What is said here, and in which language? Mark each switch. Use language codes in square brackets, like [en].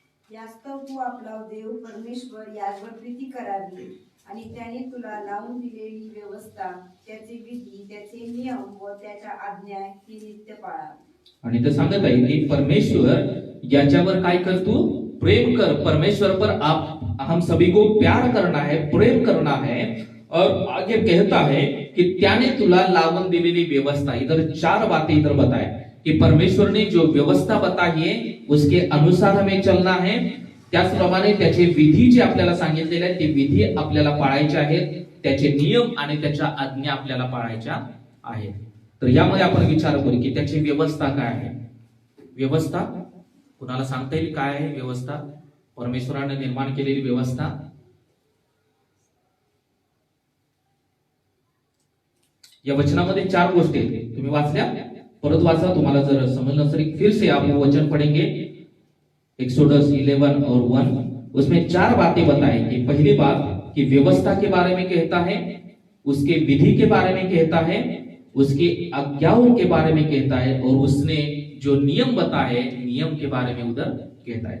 [mr] यास्तव तू आपला देव परमेश्वर यावर प्रीती करावी आणि त्याने तुला लावून दिलेली व्यवस्था, त्याचे विधी, त्याचे नियम व त्याच्या आज्ञा ही नित्य पाळावी. आणि ते सांगत आहे की परमेश्वर याच्यावर काय कर, तू प्रेम कर. [hi] परमेश्वर पर आप हम सभी को प्यार करना है, प्रेम करना है. और आगे कहता है कि [mr] त्याने तुला लावून दिलेली व्यवस्था. [hi] इधर 4 बातें इधर बताए कि परमेश्वर ने जो व्यवस्था बताई है उसके अनुसार हमें चलना है. [mr] त्याचप्रमाणे त्याचे विधी जे आपल्याला सांगितलेले आहेत ते विधी आपल्याला पाळायचे आहेत. त्याचे नियम आणि त्याच्या आज्ञा आपल्याला पाळायच्या आहेत. तर यामध्ये आपण विचार करू की त्याची व्यवस्था काय आहे. व्यवस्था कुणाला सांगता येईल काय आहे व्यवस्था? परमेश्वराने निर्माण केलेली व्यवस्था. या वचनामध्ये 4 गोष्टी आहेत. तुम्ही वाचल्या? परत वाचा. तुम्हाला जर समझना नसेल [hi] फिर से आप वो वचन पढ़ेंगे. एक्सोडस 11 और 1 उसमें 4 बातें बताई कि पहली बात कि व्यवस्था के बारे में कहता है, उसके विधि के बारे में कहता है, उसकी आज्ञाओं के बारे में कहता है और उसने जो नियम बताए नियम के बारे में उधर कहता है.